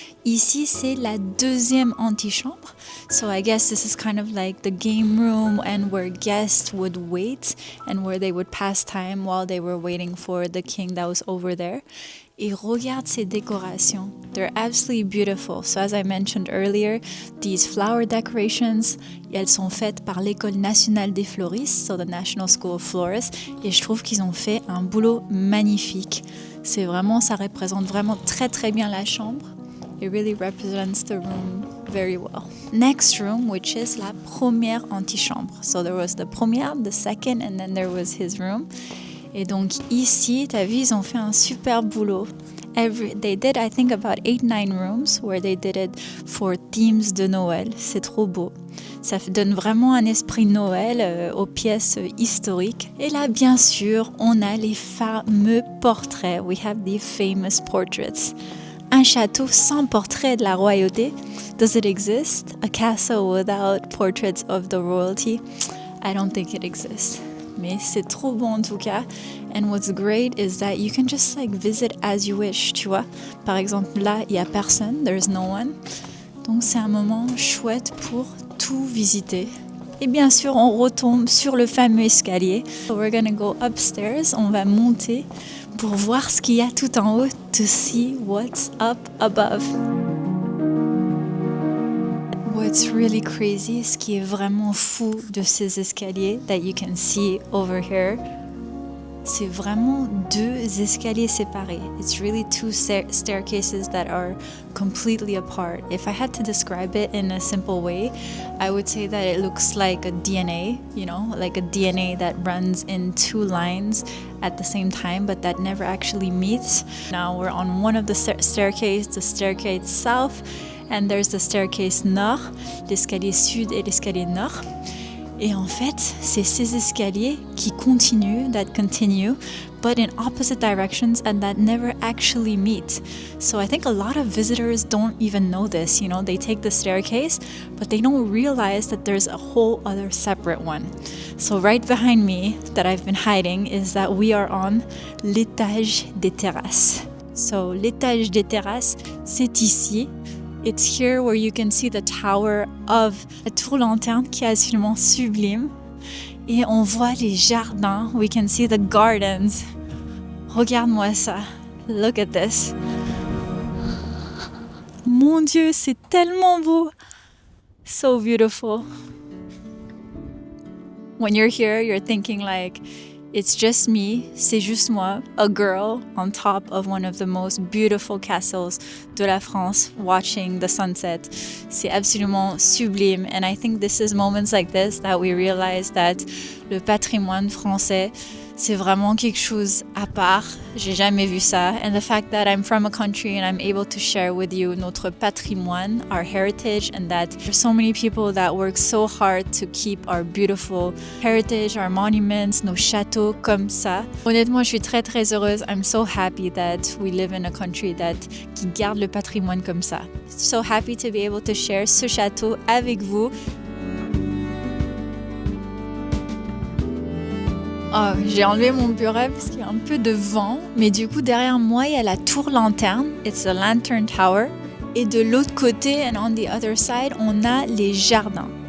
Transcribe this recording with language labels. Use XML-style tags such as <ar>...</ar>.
<fr>Ici, c'est la deuxième antichambre.</fr> <en>So I guess this is kind of like the game room and where guests would wait and where they would pass time while they were waiting for the king that was over there.</en> <fr>Et regarde ces décorations.</fr> <en>They're absolutely beautiful. So as I mentioned earlier, these flower decorations,</en> <fr>elles sont faites par l'École nationale des fleuristes,</fr> <en>so the National School of Florists,</en> <fr>et je trouve qu'ils ont fait un boulot magnifique. C'est vraiment, ça représente vraiment très très bien la chambre.</fr> <en>It really represents the room very well. Next room, which is</en> <fr>la première antichambre.</fr> <en>So there was the première, the second, and then there was his room.</en> <fr>Et donc ici, t'as vu, ils ont fait un super boulot.</fr> <en>They did, I think, about 8-9 rooms where they did it for themes</en> <fr>de Noël. C'est trop beau. Ça donne vraiment un esprit Noël aux pièces historiques. Et là, bien sûr, on a les fameux portraits.</fr> <en>We have the famous portraits.</en> <fr>Un château sans portrait de la royauté.</fr> <en>Does it exist? A castle without portraits of the royalty? I don't think it exists.</en> <fr>Mais c'est trop bon en tout cas.</fr> <en>And what's great is that you can just like visit as you wish,</en> <fr>tu vois. Par exemple, là, il n'y a personne,</fr> <en>there's no one.</en> <fr>Donc c'est un moment chouette pour tout visiter. Et bien sûr, on retombe sur le fameux escalier.</fr> <en>So we're gonna go upstairs,</en> <fr>on va monter pour voir ce qu'il y a tout en haut,</fr> <en>to see what's up above. What's really crazy,</en> <fr>ce qui est vraiment fou de ces escaliers</fr> <en>that you can see over here,</en> <fr>c'est vraiment 2 escaliers séparés.</fr> <en>It's really 2 staircases that are completely apart. If I had to describe it in a simple way, I would say that it looks like a DNA, you know, like a DNA that runs in 2 lines at the same time, but that never actually meets. Now we're on one of the staircase, the staircase south, and there's the staircase nord,</en> <fr>l'escalier sud et l'escalier nord. Et en fait, c'est ces escaliers qui continuent,</fr> <en>that continue, but in opposite directions and that never actually meet. So I think a lot of visitors don't even know this, you know, they take the staircase, but they don't realize that there's a whole other separate one. So right behind me, that I've been hiding, is that we are on l'étage des terrasses.</en> <fr>So l'étage des terrasses, c'est ici.</fr> <en>It's here where you can see the tower of</en> <fr>la tour lanterne qui est absolument sublime. Et on voit les jardins.</fr> <en>We can see the gardens.</en> <fr>Regarde-moi ça.</fr> <en>Look at this.</en> <fr>Mon Dieu, c'est tellement beau.</fr> <en>So beautiful. When you're here, you're thinking like, it's just me,</en> <fr>c'est juste moi,</fr> <en>a girl on top of one of the most beautiful castles</en> <fr>de la France,</fr> <en>watching the sunset.</en> <fr>C'est absolument sublime.</fr> <en>And I think this is moments like this that we realize that</en> <fr>le patrimoine français, C'est vraiment quelque chose à part. J'ai jamais vu ça.</fr> <en>And the fact that I'm from a country and I'm able to share with you</en> <fr>notre patrimoine,</fr> <en>our heritage, and that there's so many people that work so hard to keep our beautiful heritage, our monuments,</en> <fr>nos châteaux comme ça. Honnêtement, je suis très très heureuse.</fr> <en>I'm so happy that we live in a country</en> <fr>qui garde le patrimoine comme ça.</fr> <en>So happy to be able to share</en> <fr>ce château avec vous. Oh, j'ai enlevé mon bureau parce qu'il y a un peu de vent, mais du coup derrière moi il y a la tour lanterne,</fr> <en>it's a lantern tower,</en> <fr>et de l'autre côté,</fr> <en>and on the other side,</en> <fr>on a les jardins.</fr>